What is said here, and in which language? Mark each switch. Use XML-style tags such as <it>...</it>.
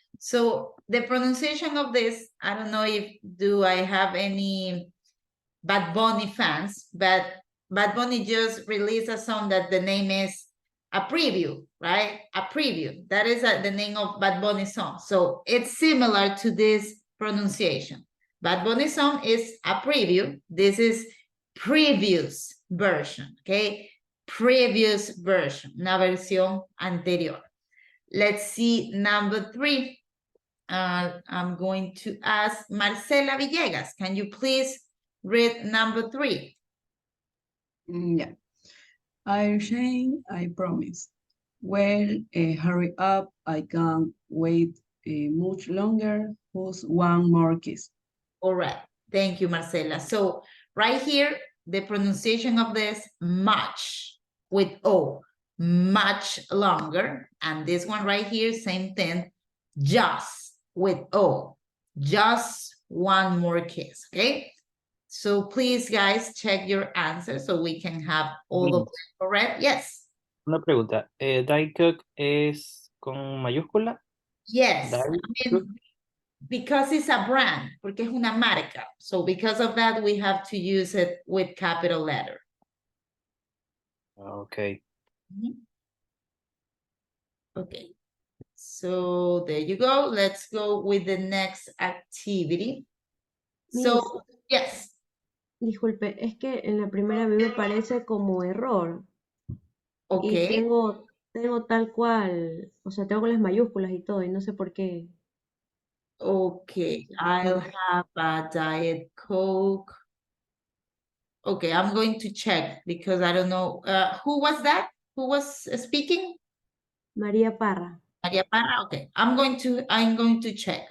<en>So the pronunciation of this, I don't know if do I have any Bad Bunny fans, but Bad Bunny just released a song that the name is A Preview, right? A Preview. That is the name of Bad Bunny song. So it's similar to this pronunciation. Bad Bunny song is A Preview. This is previous version, okay? Previous version,</en> <es>una versión anterior.</es> <en>Let's see number 3. I'm going to ask Marcela Villegas. Can you please read number 3? Yeah. I'll change, I promise. Well, hurry up. I can't wait much longer. Who's one more kiss? All right. Thank you, Marcela. So right here, the pronunciation of this, much with O, much longer. And this one right here, same thing, just with O, just one more kiss, okay? So please, guys, check your answer so we can have all of them correct. Yes.</en> <es>Una pregunta. ¿Diet Coke es con mayúscula?</es> <en>Yes. Diet I mean, because it's a brand,</en> <es>porque es una marca.</es> <en>So because of that, we have to use it with capital letter. Okay. Okay. So there you go. Let's go with the next activity. So, yes.</en> <es>Disculpe, es que en la primera a mí me parece como error. Okay. Y tengo tal cual, o sea, tengo las mayúsculas y todo, y no sé por qué.</es> <en>Okay, I'll have a Diet Coke. Okay, I'm going to check because I don't know. Who was that? Who was speaking? María Parra. Maria Parra. Okay, I'm going to check.</en>